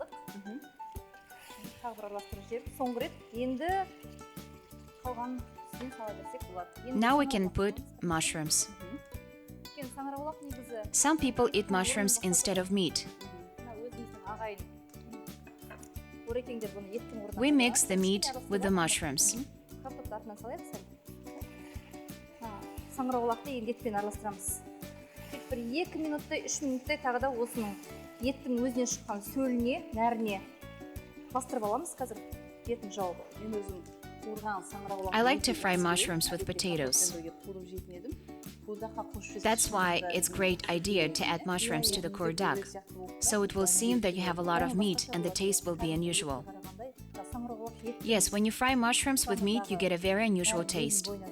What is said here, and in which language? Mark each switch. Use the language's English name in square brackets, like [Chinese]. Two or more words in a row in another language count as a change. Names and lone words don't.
[English] Now we can put mushrooms. Some people eat mushrooms instead of meat. We mix the meat with the mushrooms. [Kazakh] Бір 2 минуттай, 3 минуттай тағы да осының еттің өзінен шыққан сөліне, нәріне бастырып аламыз қазір етін жауып. Мен өзім қуырған саңырауқұлақ. [English] I like to fry mushrooms with potatoes. That's why it's a great idea to add mushrooms to the Kuyrdak, so it will seem that you have a lot of meat and the taste will be unusual. Yes, when you fry mushrooms with meat, you get a very unusual taste.